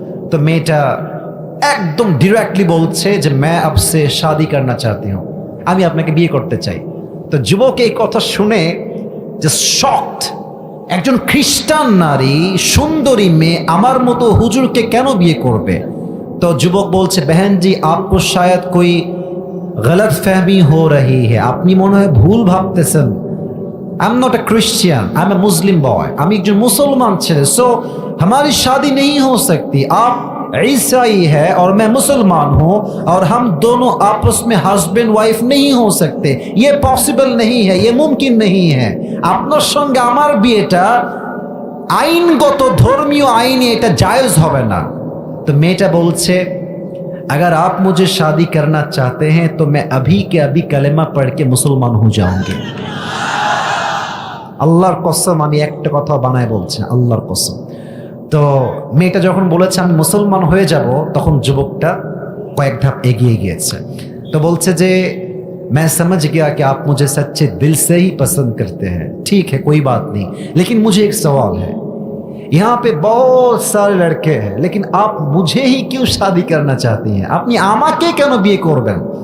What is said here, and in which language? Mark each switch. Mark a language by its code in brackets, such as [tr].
[bn] তো মেয়েটা একদম ডিরেক্টলি বলছে যে [hi] मैं आपसे शादी करना चाहती हूँ, [bn] আমি আপনাকে বিয়ে করতে চাই। তো যুবক এই কথা শুনে যে শকড, একজন খ্রিস্টান নারী সুন্দরী মেয়ে আমার মতো হুজুরকে কেন বিয়ে করবে? তো যুবক বলছে [hi] बहन जी आपको शायद कोई गलत फहमी हो रही है, [bn] আপনি মনে হয় ভুল ভাবতেছেন। [en] I am not a Christian, I am a Muslim boy, [bn] আমি একজন মুসলমান ছেলে, [hi] सो हमारी शादी नहीं हो सकती, आप ईसाई है और मैं मुसलमान हूं और हम दोनों आपस में हस्बैंड वाइफ नहीं हो सकते, ये पॉसिबल नहीं है, ये मुमकिन नहीं है, [bn] আপনার সঙ্গে আমার বিয়েটা আইনগত ধর্মীয় আইনে এটা জায়েজ হবে না। [hi] तो मेटा बोलছে अगर आप मुझे शादी करना चाहते हैं तो मैं अभी के अभी कलेमा पढ़ के मुसलमान हो जाऊंगी। [bn] আল্লাহর কসম আমি একটা কথা বানায় বলছি, আল্লাহর কসম। তো মেয়েটা যখন বলেছে আমি মুসলমান হয়ে যাব, তখন যুবকটা কয়েক ধাপ এগিয়ে গিয়েছে। তো বলছে যে [hi] मैं समझ गया कि आप मुझे सच्चे दिल से ही पसंद करते हैं, ठीक है कोई बात नहीं, लेकिन मुझे एक सवाल है, यहाँ पे बहुत सारे लड़के हैं लेकिन आप मुझे ही क्यों शादी करना चाहती हैं, [bn] আপনি আমাকে কেন বিয়ে করবেন?